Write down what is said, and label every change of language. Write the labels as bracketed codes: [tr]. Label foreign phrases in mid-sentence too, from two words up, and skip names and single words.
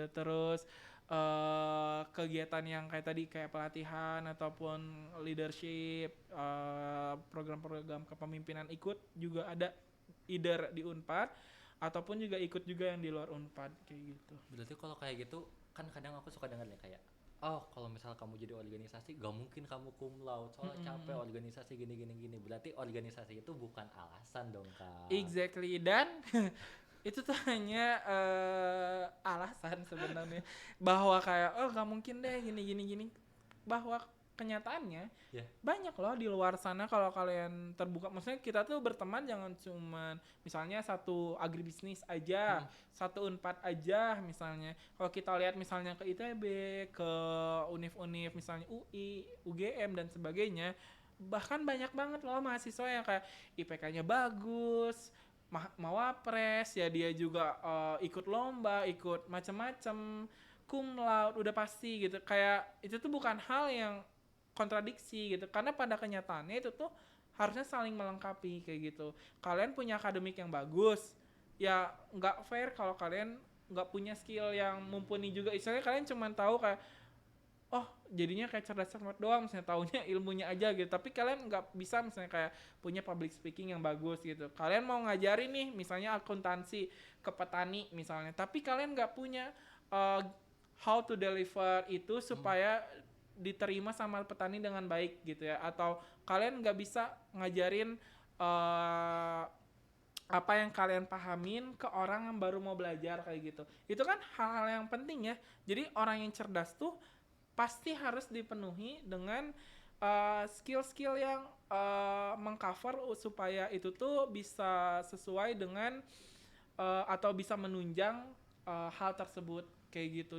[id] Terus kegiatan yang kayak tadi kayak pelatihan ataupun leadership, program-program kepemimpinan ikut juga ada, either di Unpad ataupun juga ikut juga yang di luar Unpad kayak gitu. Berarti kalau kayak gitu kan kadang aku suka denger ya kayak oh kalau misal kamu jadi organisasi gak mungkin kamu [la] cum laude [id] soalnya capek Mm-mm. organisasi gini gini gini. Berarti organisasi itu bukan alasan dong kak. Exactly. Dan itu tuh hanya alasan sebenarnya bahwa kayak oh gak mungkin deh gini gini gini, bahwa kenyataannya Ya. banyak loh di luar sana. Kalau kalian terbuka, maksudnya kita tuh berteman jangan cuman misalnya satu agribisnis aja, Hmm. satu Unpad aja misalnya. Kalau kita lihat misalnya ke ITB, ke univ-univ misalnya UI, UGM dan sebagainya, bahkan banyak banget loh mahasiswa yang kayak IPK-nya bagus, Mawapres ya, dia juga ikut lomba, ikut macem-macem, [la] cum laude [id] udah pasti gitu. Kayak itu tuh bukan hal yang kontradiksi gitu, karena pada kenyataannya itu tuh harusnya saling melengkapi kayak gitu. Kalian punya akademik yang bagus, ya nggak fair kalau kalian nggak punya skill yang mumpuni juga. Istilahnya kalian cuma tahu kayak oh jadinya kayak cerdas cermat doang, misalnya taunya ilmunya aja gitu, tapi kalian nggak bisa misalnya kayak punya [en] public speaking [id] yang bagus gitu. Kalian mau ngajarin nih misalnya akuntansi ke petani misalnya, tapi kalian nggak punya uh, [en] how to deliver [id] itu Hmm. supaya diterima sama petani dengan baik gitu ya, atau kalian nggak bisa ngajarin uh, apa yang kalian pahamin ke orang yang baru mau belajar kayak gitu. Itu kan hal-hal yang penting ya. Jadi orang yang cerdas tuh pasti harus dipenuhi dengan skill-skill yang mengcover supaya itu tuh bisa sesuai dengan atau bisa menunjang hal tersebut kayak gitu.